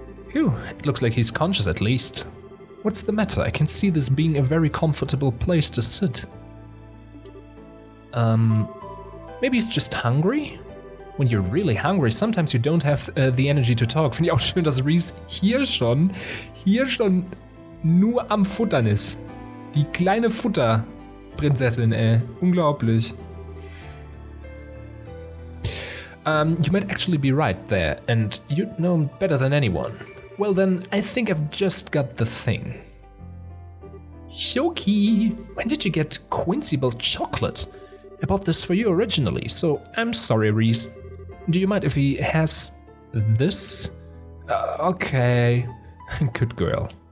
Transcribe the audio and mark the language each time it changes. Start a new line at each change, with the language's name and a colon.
English: Phew, it looks like he's conscious at least. What's the matter? I can see this being a very comfortable place to sit. Maybe he's just hungry? When you're really hungry, sometimes you don't have the energy to talk.
German: Finde ich auch schön, dass Reese hier schon nur am Futtern ist. Die kleine Futterprinzessin, ey. Unglaublich.
English: You might actually be right there, and you'd know him better than anyone. Well then, I think I've just got the thing. Shoki, when did you get Quincyble chocolate? I bought this for you originally, so I'm sorry, Reese. Do you mind if he has this? Okay. Good girl.